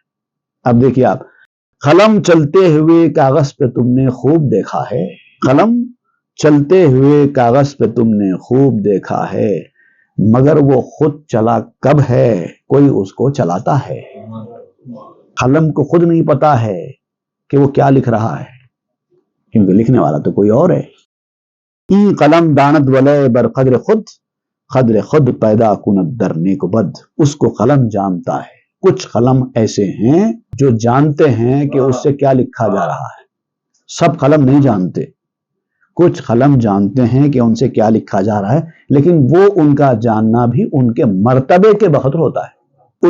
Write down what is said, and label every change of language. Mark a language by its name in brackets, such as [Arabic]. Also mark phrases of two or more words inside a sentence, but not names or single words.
[Urdu] اب دیکھیے آپ، قلم چلتے ہوئے کاغذ پہ تم نے خوب دیکھا ہے، قلم چلتے ہوئے کاغذ پہ تم نے خوب دیکھا ہے، مگر وہ خود چلا کب ہے، کوئی اس کو چلاتا ہے۔ قلم کو خود نہیں پتا ہے کہ وہ کیا لکھ رہا ہے، کیونکہ لکھنے والا تو کوئی اور ہے۔ [Persian] این قلم داند ولے بر قدر خود، قدر خود پیدا کند در نیک و بد۔ [Urdu] اس کو قلم جانتا ہے۔ کچھ قلم ایسے ہیں جو جانتے ہیں کہ اس سے کیا لکھا جا رہا ہے، سب قلم نہیں جانتے۔ کچھ قلم جانتے ہیں کہ ان سے کیا لکھا جا رہا ہے، لیکن وہ ان کا جاننا بھی ان کے مرتبے کے بقدر ہوتا ہے۔